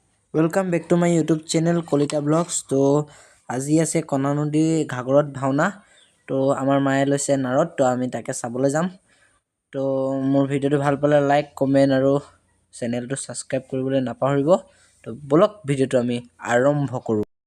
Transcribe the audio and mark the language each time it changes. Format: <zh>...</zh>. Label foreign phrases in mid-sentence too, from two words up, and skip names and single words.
<en>welcome back to my YouTube channel Kalita Blogs.</en> <as>तो আজি আছে কণা নদী ঘাগৰত ভাওনা। তো আমাৰ মায়ে লৈছে নাৰত, তো আমি তাকে চাবলৈ যাম। তো মোৰ ভিডিওটো ভাল পালে</as> <en>like comment</en> <as>আৰু চেনেলটো সাবস্ক্ৰাইব কৰিবলৈ নাপাহৰিব। তো বলক ভিডিওটো আমি আৰম্ভ কৰো।</as>